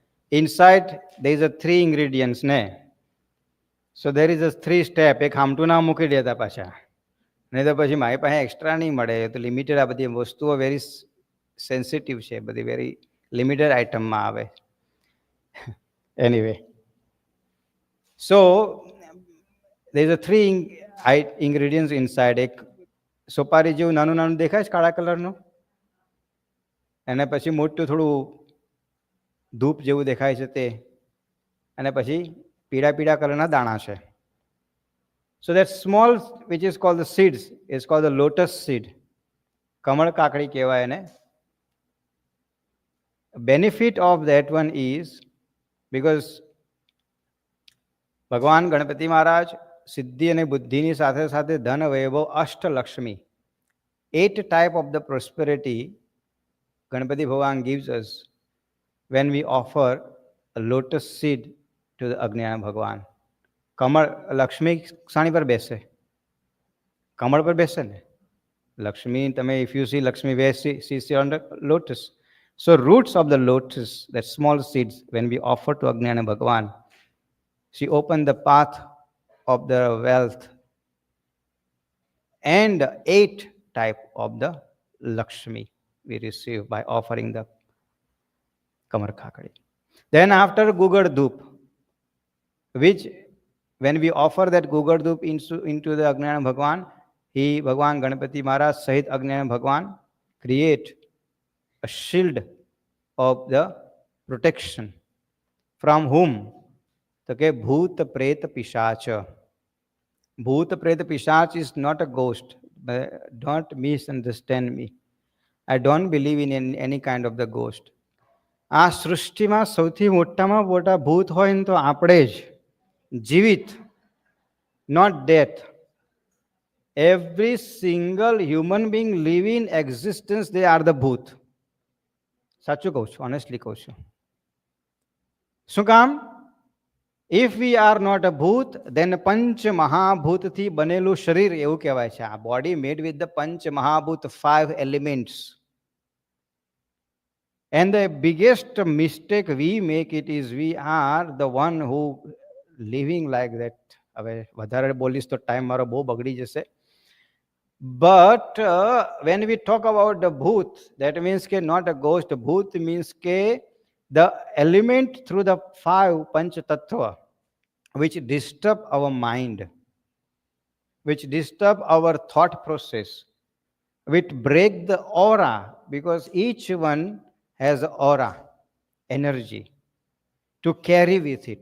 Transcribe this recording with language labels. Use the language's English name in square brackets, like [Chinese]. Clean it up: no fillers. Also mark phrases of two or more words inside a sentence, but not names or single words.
[English] inside there is a 3 ingredients ને. So there is a 3 step. [Gujarati] એક હામટું ના મૂકી દેતા પાછા, નહીં તો પછી મારી પાસે એક્સ્ટ્રા નહીં મળે. તો લિમિટેડ આ બધી વસ્તુઓ [English] very sensitive [Gujarati] છે, બધી [English] very limited [Gujarati] આઇટમમાં આવે. [English] anyway, so there is a 3 ingredients inside. [Gujarati] એક સોપારી જેવું નાનું નાનું દેખાય છે કાળા કલરનું, અને પછી મોટું થોડું ધૂપ જેવું દેખાય છે તે, અને પછી પીળા પીળા કલરના દાણા છે. [English] So that small which is called the seeds is called the lotus seed. [Gujarati] કમળ કાકડી કહેવાય એને. [English] Benefit of that one is because [Gujarati] ભગવાન ગણપતિ મહારાજ સિદ્ધિ અને બુદ્ધિની સાથે સાથે ધન વૈભવ અષ્ટલક્ષ્મી [English] 8 type of the prosperity Ganpati Bhagwan gives us when we offer a lotus seed to the Ajnana Bhagwan. [Gujarati] કમળ લક્ષ્મી સાણી પર બેસે, કમળ પર બેસે ને લક્ષ્મી. [English] તમે if you see Lakshmi, where she is on the lotus. So roots of the lotus, that small seeds, when we offer to Ajnana Bhagwan, she opened the path of the wealth and 8 type of the Lakshmi we receive by offering the [Gujarati] કમળ કાકડી. [English] Then after [Gujarati] ગૂગળ ધૂપ, [English] which when we offer that [Gujarati] ગૂગળ ધૂપ [English] into the Ajnana Bhagwan, he, Bhagwan Ganapati Maharaj Sahit Ajnana Bhagwan, create a shield of the protection. From whom? So, okay, [Hindi] भूत प्रेत पिशाच. भूत प्रेत पिशाच [English] is not a ghost. Don't misunderstand me. I don't believe in any kind of the ghost. [Gujarati] આ સૃષ્ટિમાં સૌથી મોટામાં મોટા ભૂત હોય ને તો આપણે જ, જીવિત, [English] not death. Every single human being living existence, they are the ભૂત. [Gujarati] સાચું કહું છું, ઓનેસ્ટલી કહું છું. શું કામ? [English] If we are not a bhoot, then [Gujarati] પંચ મહાભૂત થી બનેલું શરીર એવું કહેવાય છે. [English] આ body made with the [Gujarati] પંચ મહાભૂત, [English] 5 elements. And the biggest mistake we make it is we are the one who living like that. [Gujarati] હવે વધારે બોલીશ તો ટાઈમ મારો બહુ બગડી જશે. [English] But when we talk about the bhoot, that means કે not a ghost. Bhoot means કે the element through the 5 [Gujarati] પંચ તત્ત્વ [English] which disturb our mind, which disturb our thought process, which break the aura, because each one has aura, energy to carry with it.